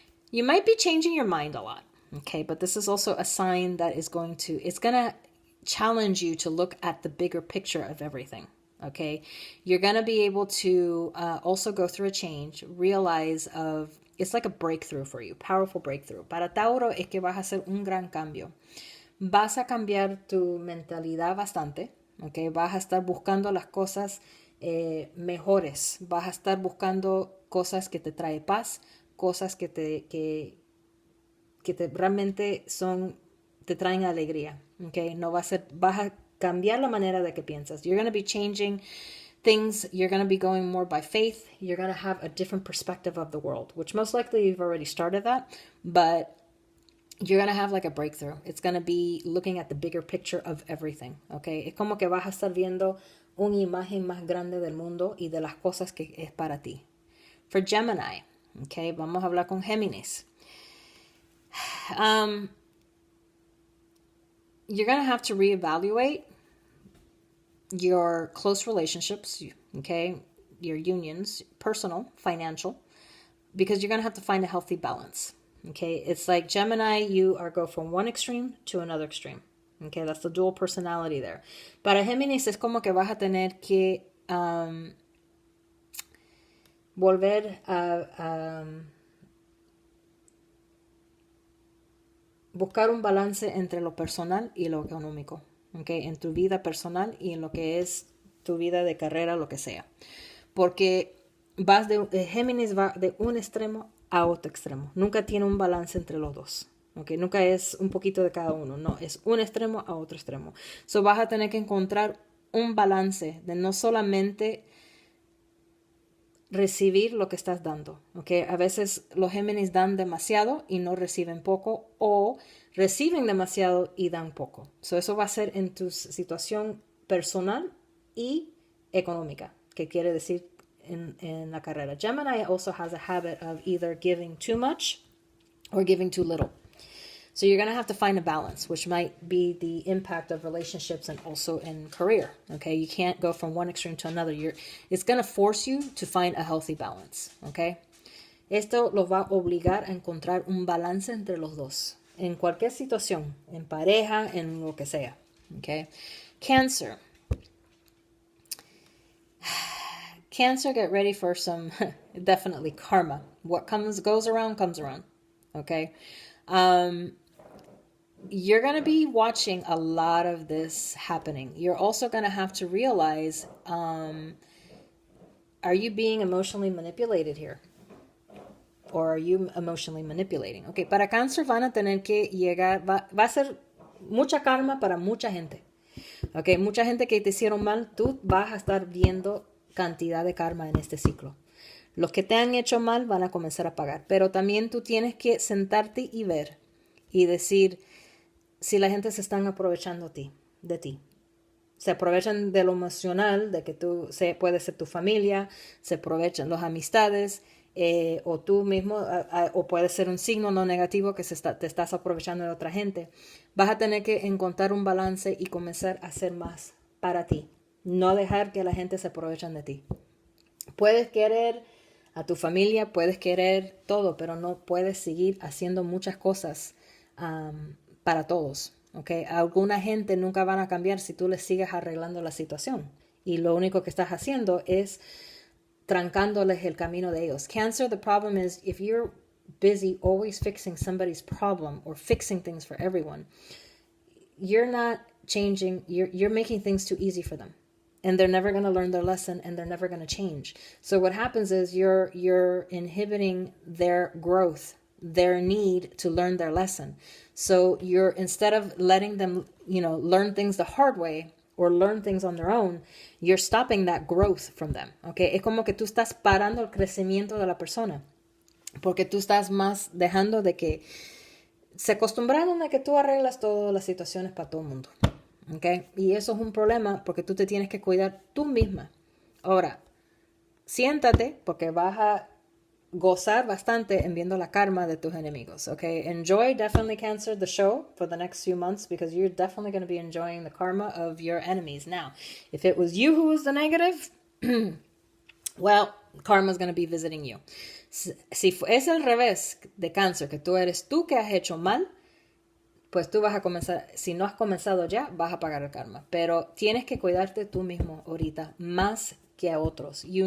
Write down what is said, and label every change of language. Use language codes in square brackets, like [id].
[en] You might be changing your mind a lot. Okay, but this is also a sign that it's going to challenge you to look at the bigger picture of everything. Okay, you're going to be able to also go through a change, realize it's like a breakthrough for you, powerful breakthrough. [es] Para Tauro es que vas a hacer un gran cambio. Vas a cambiar tu mentalidad bastante, okay? Vas a estar buscando las cosas mejores, vas a estar buscando cosas que te trae paz, cosas que realmente te traen alegría, okay? No va a ser, vas a cambiar la manera de que piensas. [en] You're going to be changing things. You're going to be going more by faith. You're going to have a different perspective of the world, which most likely you've already started that, but you're going to have like a breakthrough. It's going to be looking at the bigger picture of everything, okay? [es] Es como que vas a estar viendo una imagen más grande del mundo y de las cosas que es para ti. [en] For Gemini, okay, [es] vamos a hablar con Géminis. [en] You're going to have to reevaluate your close relationships, okay, your unions, personal, financial, because you're going to have to find a healthy balance, okay? It's like Gemini, you go from one extreme to another extreme, okay? That's the dual personality there. [es] Para Géminis es como que vas a tener que volver a buscar un balance entre lo personal y lo económico, ¿okay? En tu vida personal y en lo que es tu vida de carrera, lo que sea. Porque Géminis va de un extremo a otro extremo. Nunca tiene un balance entre los dos, ¿okay? Nunca es un poquito de cada uno, no, es un extremo a otro extremo. So vas a tener que encontrar un balance de no solamente recibir lo que estás dando, ¿okay? A veces los Géminis dan demasiado y no reciben poco, o reciben demasiado y dan poco. So eso va a ser en tu situación personal y económica, que quiere decir en la carrera. [en] Gemini also has a habit of either giving too much or giving too little. So you're going to have to find a balance, which might be the impact of relationships and also in career, okay? You can't go from one extreme to another. It's going to force you to find a healthy balance, okay? [es] Esto lo va a obligar a encontrar un balance entre los dos, en cualquier situación, en pareja, en lo que sea, okay? [en] Cancer, get ready for some, definitely karma. What goes around, comes around, okay? You're going to be watching a lot of this happening. You're also going to have to realize, are you being emotionally manipulated here? Or are you emotionally manipulating? [es] Okay, para Cáncer van a tener que llegar, va a ser mucha karma para mucha gente. Okay, mucha gente que te hicieron mal, tú vas a estar viendo cantidad de karma en este ciclo. Los que te han hecho mal van a comenzar a pagar, pero también tú tienes que sentarte y ver y decir si la gente se están aprovechando de ti. Se aprovechan de lo emocional, de que puede ser tu familia, se aprovechan las amistades, o tú mismo, o puede ser un signo no negativo que te estás aprovechando de otra gente. Vas a tener que encontrar un balance y comenzar a hacer más para ti. No dejar que la gente se aprovechen de ti. Puedes querer a tu familia, puedes querer todo, pero no puedes seguir haciendo muchas cosas para todos, ¿okay? Alguna gente nunca van a cambiar si tú les sigues arreglando la situación. Y lo único que estás haciendo es trancándoles el camino de ellos. [en] Cancer, the problem is if you're busy always fixing somebody's problem or fixing things for everyone, you're not changing, you're making things too easy for them. and they're never going to learn their lesson, and they're never going to change. So what happens is you're inhibiting their growth, their need to learn their lesson. So you're, instead of letting them, learn things the hard way or learn things on their own, you're stopping that growth from them. [es] Okay, es como que tú estás parando el crecimiento de la persona, porque tú estás más dejando de que se acostumbraron a que tú arreglas todas las situaciones para todo el mundo. Okay? Y eso es un problema, porque tú te tienes que cuidar tú misma. Ahora, siéntate, porque vas a gozar bastante en viendo la karma de tus enemigos. Okay? [en] Enjoy definitely, Cancer, the show for the next few months, because you're definitely going to be enjoying the karma of your enemies. Now, if it was you who was the negative, well, karma is going to be visiting you. [es] Si es al revés de Cáncer, que tú eres tú que has hecho mal, pues tú vas a comenzar, si no has comenzado ya, vas a pagar el karma. Pero tienes que cuidarte tú mismo ahorita, más que a otros.